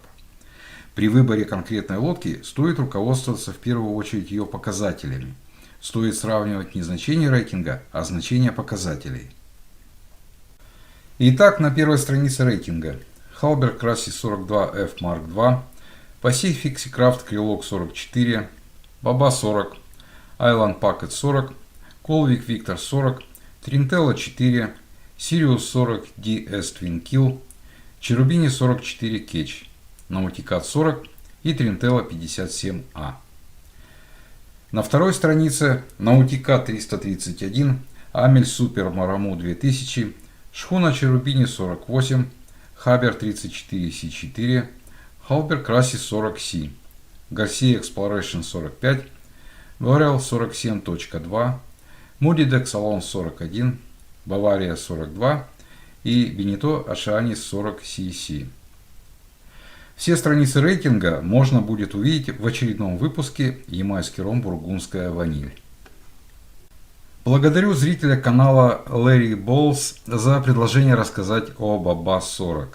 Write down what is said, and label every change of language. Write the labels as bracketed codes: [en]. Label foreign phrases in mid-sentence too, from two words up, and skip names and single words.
[ru] При выборе конкретной лодки стоит руководствоваться в первую очередь ее показателями. Стоит сравнивать не значение рейтинга, а значение показателей. Итак, на первой странице рейтинга Halber Красси 42F Mark II, Pacific Seacraft Krylok 44, БАБА-40, Island Packet 40, Colvik Victor 40, Trintella 4, Sirius 40 DS Twin Kill, Cherubini 44 Catch, Nauticat 40 и Trintella 57A. На второй странице Nauticat 331, Amel Super Maramu 2000, шхуна Cherubini 48, Haber 34 C4, Halber Красси 40C, Garcia Exploration 45, Varel 47.2, Moody Dexalon 41, Bavaria 42 и Beneteau Oceanis 40 CC. Все страницы рейтинга можно будет увидеть в очередном выпуске «Ямайский ром Бургундская ваниль». Благодарю зрителя канала Larry Bowles за предложение рассказать о БАБА-40.